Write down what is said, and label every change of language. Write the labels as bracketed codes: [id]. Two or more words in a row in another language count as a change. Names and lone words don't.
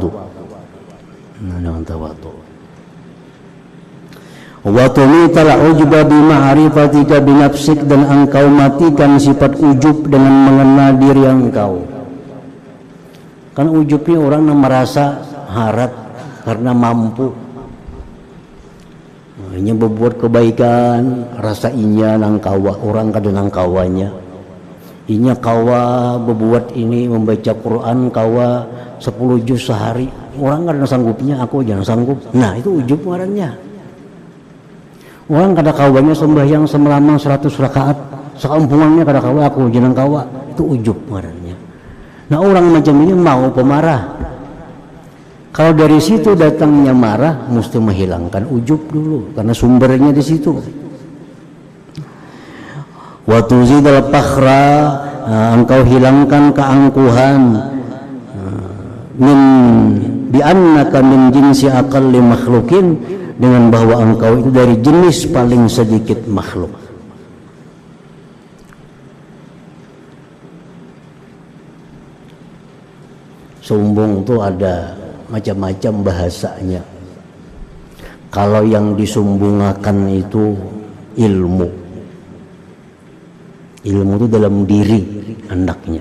[id] Nah, dengan tawadu. [ar] Wa tumital ujba bi ma'rifatika bi nafsik, [id] dan engkau matikan sifat ujub dengan mengenal diri engkau. Kan ujub ini orang yang merasa harap karena mampu. Hanya berbuat kebaikan, [bjn] rasa inya nang kawa, orang kada nang kawanya. Inya kawa berbuat ini, membaca Quran kawa 10 juz sehari. Orang kada sanggupnya, aku jangan sanggup. Nah, itu ujub ngarannya. Orang kada kawanya sembahyang semalam 100 rakaat, sekampungannya kada kawa, aku jenang kawa, itu ujub ngarannya. [id] Nah, orang macam ini mau pemarah. Kalau dari situ datangnya marah, mesti menghilangkan ujub dulu, karena sumbernya di situ. [ar] Wa tuzidal fakhra, [id] engkau hilangkan keangkuhan, [ar] min bi annaka min jinsi aqalli makhlukin, [id] dengan bahwa engkau itu dari jenis paling sedikit makhluk. Sombong itu ada macam-macam bahasanya. Kalau yang disumbungkan itu ilmu itu dalam diri hendaknya.